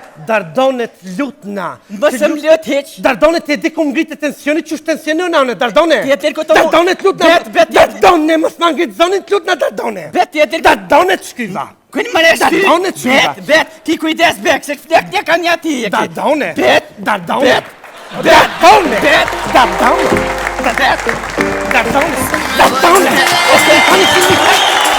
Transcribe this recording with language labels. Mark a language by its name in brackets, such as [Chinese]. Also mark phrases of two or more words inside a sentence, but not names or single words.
[Albanian] Dardone t'lutna. Mësë më lut hiq. Dardone t'e di ku ngritë tensioni që është tensionon anë, Dardone. Tjetër ku të mu- Dardone t'lutna. Bet, Dardone, mos ma ngritë zonin t'lutna, Dardone. Bet tjetër. Dardone t'shkyva. Kënë më reshty? Dardone t'shkyva. Bet, ki kujdes bek, se këflek një ka një ti. Dardone. Bet, Dardone. bet, Dardone. bet, Dardone. bet. Dardone. Dardone. Dardone.